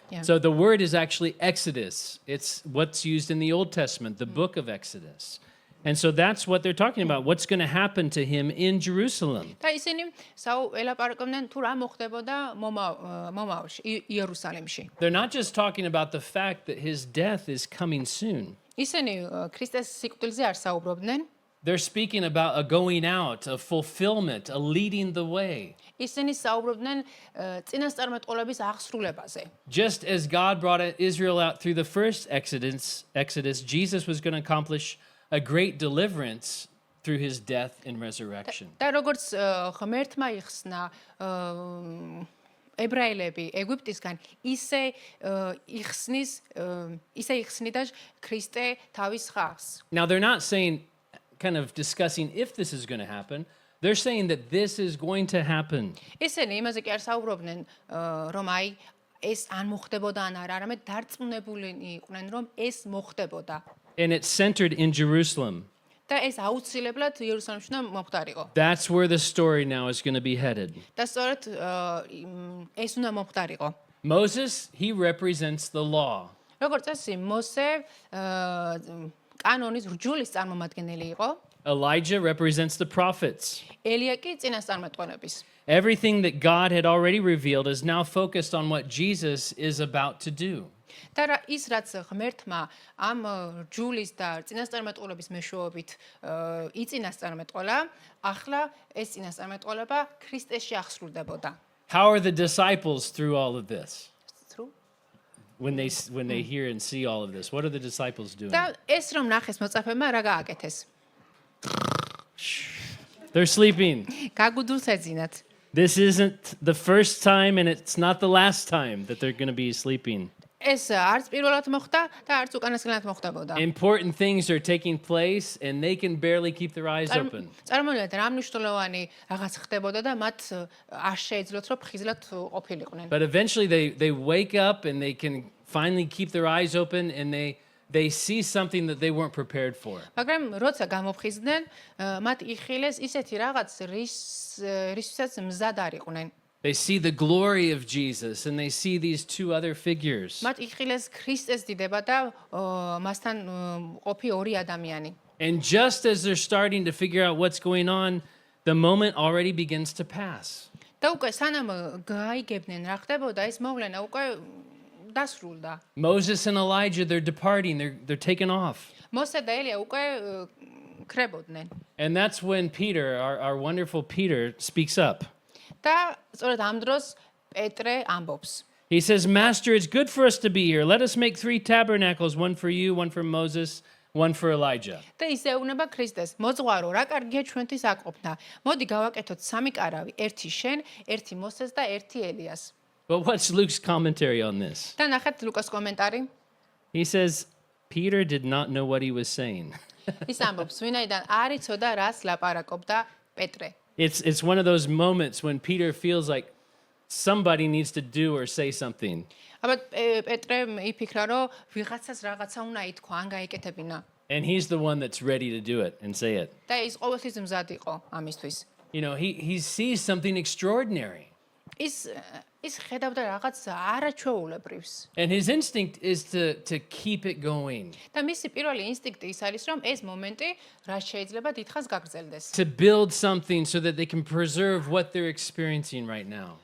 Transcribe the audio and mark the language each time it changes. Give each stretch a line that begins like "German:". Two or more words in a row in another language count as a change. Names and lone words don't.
English: Yeah. So the word is actually Exodus. It's what's used in the Old Testament, the book of Exodus. And so that's what they're talking about. What's going to happen to him in Jerusalem?
Georgian: და ისინი ელაპარაკობდნენ თუ რა მოხდებოდა მომავალში იერუსალიმში.
English: They're not just talking about the fact that his death is coming soon.
Georgian: ისინი ქრისტეს სიკვდილზე არ საუბრობდნენ.
English: They're speaking about a going out, a fulfillment, a leading the way.
Georgian: ისინი საუბრობდნენ წინასწარმეტყველების აღსრულებაზე.
English: Just as God brought Israel out through the first Exodus, Jesus was going to accomplish a great deliverance through his death and resurrection.
Georgian: და როგორც ღმერთმა იხსნა ებრაელები ეგვიპტისგან, ისე იხსნიდა ქრისტე თავის ხალხს.
English: Now, they're not saying, kind of discussing if this is going to happen. They're saying that this is going to happen.
Georgian: ისინი იმაზე კი არ საუბრობდნენ, რომ აი ეს ან მოხდებოდა ან არა, არამედ დარწმუნებული იყვნენ, რომ ეს მოხდებოდა.
English: And it's centered in Jerusalem.
Georgian: და ეს აუცილებლად იერუსალიმში უნდა მომხდარიყო.
English: That's where the story now is going to be headed.
Georgian: და სწორედ ეს უნდა მომხდარიყო.
English: Moses, he represents the law.
Georgian: როგორც წესი, მოსე კანონის რჯულის წარმომადგენელი იყო.
English: Elijah represents the prophets.
Georgian: ელია კი წინასწარმეტყველების.
English: Everything that God had already revealed is now focused on what Jesus is about to do.
Georgian: და ის რაც ღმერთმა ამ რჯულის და წინასწარმეტყველების მეშვეობით იწინასწარმეტყველა, ახლა ეს წინასწარმეტყველება ქრისტეში აღსრულდებოდა.
English: How are the disciples through all of this? Through? When they hear and see all of this, what are the disciples doing?
Georgian: და ეს რომ ნახეს მოწაფეებმა რა გააკეთეს?
English: They're sleeping.
Georgian: გაგუდულს ეძინათ.
English: This isn't the first time and it's not the last time that they're going to be sleeping.
Georgian: ეს არც პირველად მოხდა და არც უკანასკნელად მოხდებოდა.
English: Important things are taking place and they can barely keep their eyes open.
Georgian: წარმოვიდგინეთ რა მნიშვნელოვანი რაღაც ხდებოდა და მათ არ შეეძლოთ რომ ხიზლად ყოფილიყვნენ.
English: But eventually they wake up and they can finally keep their eyes open and they see something that they weren't prepared for.
Georgian: მაგრამ როცა გამოფხიზდნენ, მათ იხილეს ისეთი რაღაც რისთვისაც მზად არ იყვნენ.
English: They see the glory of Jesus and they see these two other figures.
Georgian: მათ იხილეს ქრისტეს დიდება და მასთან ყოფი ორი ადამიანი.
English: And just as they're starting to figure out what's going on, the moment already begins to pass.
Georgian: და უკვე სანამ გაიგებდნენ რა ხდებოდა, ეს მოვლენა უკვე დასრულდა.
English: Moses and Elijah, they're departing, they're taken off.
Georgian: მოსე და ელია უკვე ქრებოდნენ.
English: And that's when Peter, our wonderful Peter, speaks up.
Georgian: და სწორედ ამ დროს პეტრე ამბობს.
English: He says, Master, it's good for us to be here. Let us make 3 tabernacles, one for you, one for Moses, one for Elijah.
Georgian: და ისე უნება ქრისტეს, მოძღვარო, რა კარგია ჩვენთვის აყოფნა. მოდი გავაკეთოთ 3 კარავი, ერთი შენ, ერთი მოსეს და ერთი ელიას.
English: But what's Luke's commentary on this?
Georgian: და ნახეთ ლუკას კომენტარი.
English: He says, Peter did not know what he was saying.
Georgian: ის ამბობს, ვინაიდან არ იცოდა რას ლაპარაკობდა პეტრე.
English: It's one of those moments when Peter feels like somebody needs to do or say something.
Georgian: აბა პეტრე იფიქრა, რომ ვიღაცას რაღაცა უნდა ითქვა, ან გაიკეთებინა.
English: And he's the one that's ready to do it and say it.
Georgian: და ის ყოველთვის მზად იყო ამისთვის.
English: You know, he sees something extraordinary.
Georgian: ის ხედავდა რაღაც არაჩვეულებრივს.
English: And his instinct is to keep it going.
Georgian: და მისი პირველი ინსტინქტი ის არის, რომ ეს მომენტი რაც შეიძლება დიდხანს გაგრძელდეს.
English: To build something so that they can preserve what they're experiencing right now.